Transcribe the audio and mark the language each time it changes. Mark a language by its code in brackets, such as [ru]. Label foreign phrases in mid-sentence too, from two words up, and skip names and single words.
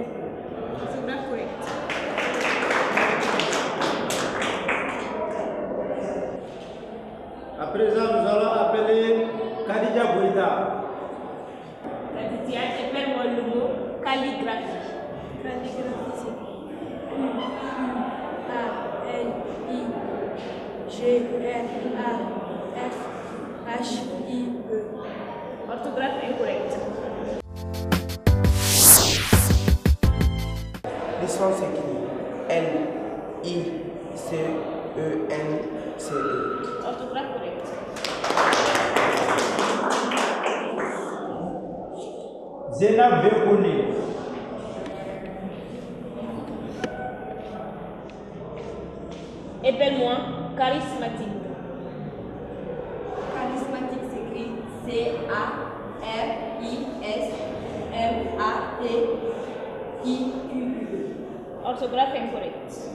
[fr] Orthographe correcte. À présent, nous allons appeler Khadija Boïta. Khadija, épelle-moi le mot calligraphie. Calligraphie c'est A L I G R A F H I E. Orthographe incorrecte. L'histoire s'écrit L I C E N C E. Orthographe correcte. Zénab Vekouni. Épelle-moi charismatique. Charismatique s'écrit C-A-R-I-S-M-A-T-I-Q-U. Orthographe incorrecte.